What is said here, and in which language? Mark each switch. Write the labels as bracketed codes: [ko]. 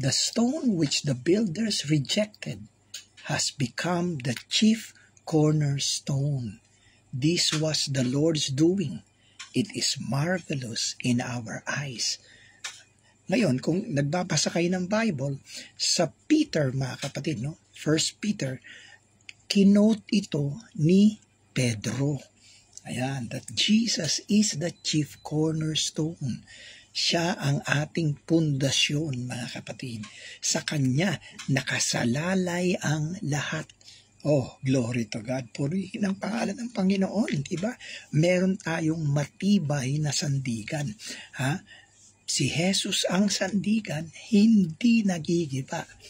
[en] The stone which the builders rejected has become the chief cornerstone. This was the Lord's doing. It is marvelous in our eyes. [tl] Ngayon, kung nagbabasa kayo ng Bible, sa Peter, mga kapatid, no? 1 Peter, kinote ito ni Pedro. [en] Ayan, that Jesus is the chief cornerstone. [tl] Siya ang ating pundasyon, mga kapatid. Sa Kanya, nakasalalay ang lahat. [en] Oh, glory to God. [tl] Purihin ang pangalan ng Panginoon, diba? Meron tayong matibay na sandigan. Si Jesus ang sandigan, hindi nagigiba.